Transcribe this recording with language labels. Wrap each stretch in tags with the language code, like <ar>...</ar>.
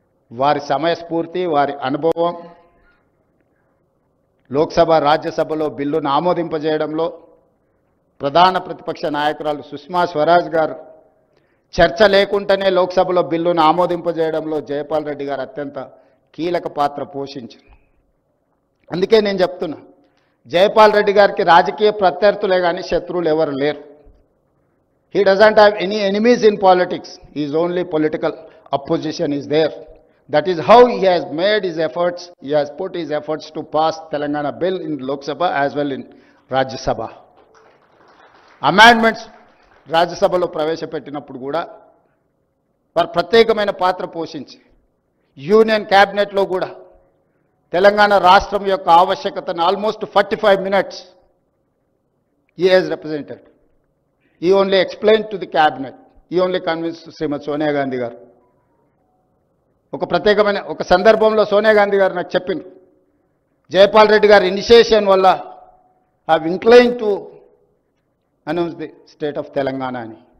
<te>వారి సమయస్ఫూర్తి, వారి అనుభవం, లోక్సభ రాజ్యసభలో బిల్లును ఆమోదింపజేయడంలో ప్రధాన ప్రతిపక్ష నాయకురాలు సుష్మా స్వరాజ్ గారు చర్చ లేకుండానే లోక్సభలో బిల్లును ఆమోదింపజేయడంలో జైపాల్ రెడ్డి గారు అత్యంత కీలక పాత్ర పోషించారు. అందుకే నేను చెప్తున్నా, జైపాల్ రెడ్డి గారికి రాజకీయ ప్రత్యర్థులే కానీ శత్రువులు ఎవరు లేరు.</te> <en>He doesn't have any enemies in politics. His only political opposition is there. That is how he has made his efforts. He has put his efforts to pass Telangana bill in Lok Sabha as well in Rajya Sabha.</en> <te>Amendments Rajya Sabhalo ప్రవేశపెట్టినప్పుడు కూడా వారు ప్రత్యేకమైన పాత్ర పోషించి union క్యాబినెట్లో కూడా తెలంగాణ రాష్ట్రం యొక్క ఆవశ్యకతను</te> <en>Almost 45 minutes he has represented. He only explained to the cabinet. He only convinced</en> <te>శ్రీమతి సోనియా గాంధీ గారు. ఒక ప్రత్యేకమైన ఒక సందర్భంలో సోనియా గాంధీ గారు నాకు చెప్పింది, జైపాల్ రెడ్డి గారి ఇనిషియేషన్ వల్ల</te> <en>have incline to announce the state of</en> <te>Telangana అని.</te>